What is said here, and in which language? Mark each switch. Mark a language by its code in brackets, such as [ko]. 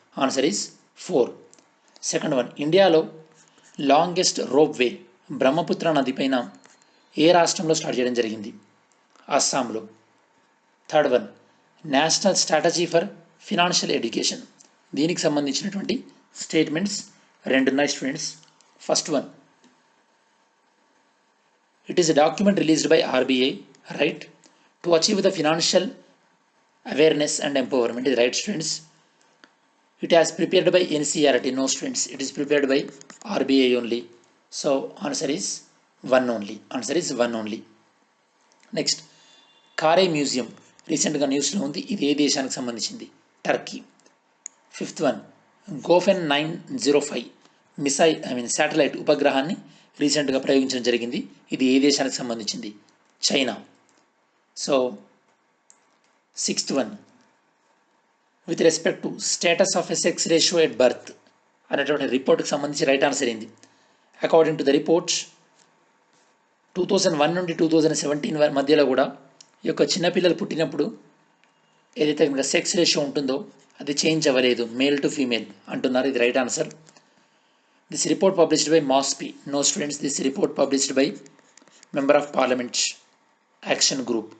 [te] Answer is 4. Second one, ఇండియాలో longest rope way Brahmaputra నది పైన ఏ రాష్ట్రంలో స్టార్ట్ చేయడం జరిగింది? అస్సాంలో. Third one, national strategy for financial education దీనికి సంబంధించినటువంటి స్టేట్మెంట్స్ రెండు ఉన్నాయి students. [en] First one, it is a document released by RBI, right, to achieve the financial awareness and empowerment. Is right students. It has prepared by NCERT. No students, it is prepared by RBI only. So answer is 1 only. Answer is 1 only. [te] Next, Kare Museum రీసెంట్గా న్యూస్లో ఉంది. ఇది ఏ దేశానికి సంబంధించింది? Turkey. Fifth one, గోఫెన్ 905 satellite ఉపగ్రహాన్ని రీసెంట్గా ప్రయోగించడం జరిగింది. ఇది ఏ దేశానికి సంబంధించింది? China. So sixth one, [en] with respect to status of a sex ratio at birth [te] అనేటువంటి రిపోర్ట్కి సంబంధించి రైట్ ఆన్సర్ ఏంది? [en] according to the reports [te] 2001 నుండి 2017 మధ్యలో కూడా ఈ యొక్క చిన్నపిల్లలు పుట్టినప్పుడు ఏదైతే కనుక సెక్స్ రేషియో ఉంటుందో అది చేంజ్ అవ్వలేదు, మేల్ టు ఫీమేల్ అంటున్నారు. ఇది right answer. [en] This report published by MOSPI. No students, this report published by Member of Parliament Action Group.